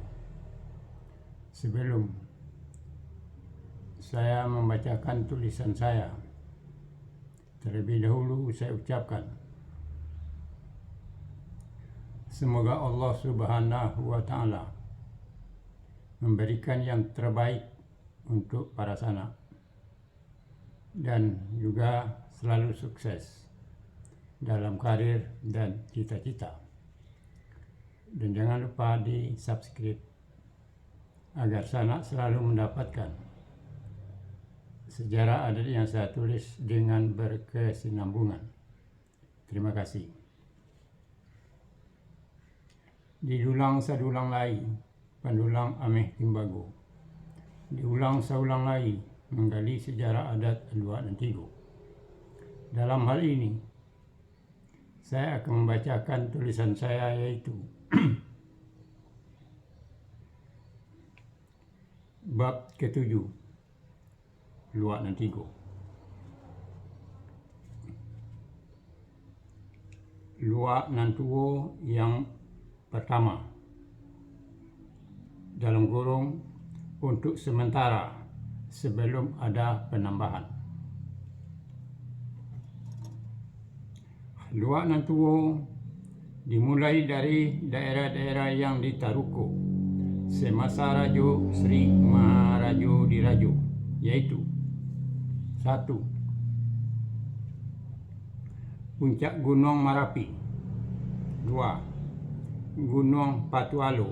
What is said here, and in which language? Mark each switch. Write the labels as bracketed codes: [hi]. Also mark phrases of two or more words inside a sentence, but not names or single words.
[id] Sebelum saya membacakan tulisan saya, terlebih dahulu saya ucapkan semoga Allah [ar] سبحانه وتعالى [id] memberikan yang terbaik untuk para sanak dan juga selalu sukses dalam karir dan cita-cita. Dan jangan lupa di subscribe agar sanak selalu mendapatkan sejarah adat yang saya tulis dengan berkesinambungan. Terima kasih. [min] Didulang sadulang lai, pandulang ameh timbago. Diulang saulang lai, menggali sejarah adat Luak Nantigo. [id] Dalam hal ini, saya akan membacakan tulisan saya, yaitu bab ke-7, Luak Nantigo. Luak Nantuo yang pertama, dalam kurung, untuk sementara sebelum ada penambahan. Luak Nantuo dimulai dari daerah-daerah yang ditaruko semasa Rajo Sri Maharajo Dirajo, yaitu 1. Puncak Gunung Marapi. 2. Gunung Patualo.